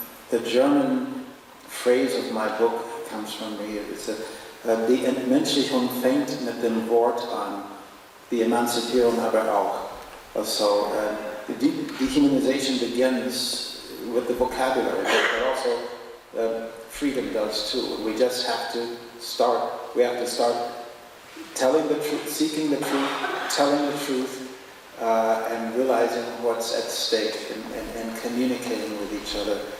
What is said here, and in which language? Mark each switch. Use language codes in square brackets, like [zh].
[en] The German phrase of my book comes from me. [de] It's die Entmenschlichung fängt mit dem Wort an, die Emanzipierung aber auch. [en] So the dehumanization begins with the vocabulary, but also freedom does too. We just have to start. We have to start telling the truth, seeking the truth, telling the truth. And realizing what's at stake and communicating with each other.